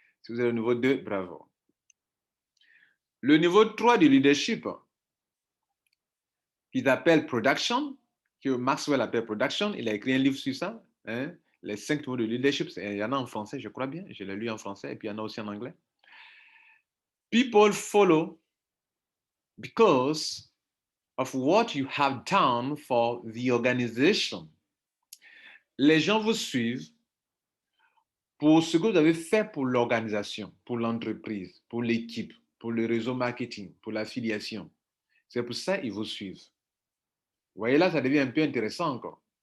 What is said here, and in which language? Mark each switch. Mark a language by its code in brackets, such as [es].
[fr] Si vous êtes au niveau 2, bravo. Le niveau 3 du leadership, qu'ils appellent production, que Maxwell appelle production, il a écrit un livre sur ça, hein, les 5 niveaux de leadership, il y en a en français, je crois bien, je l'ai lu en français, et puis il y en a aussi en anglais. [en] People follow because of what you have done for the organization. [fr] Les gens vous suivent pour ce que vous avez fait pour l'organisation, pour l'entreprise, pour l'équipe, pour le réseau marketing, pour l'affiliation. C'est pour ça qu'ils vous suivent. Vous voyez là, ça devient un peu intéressant encore.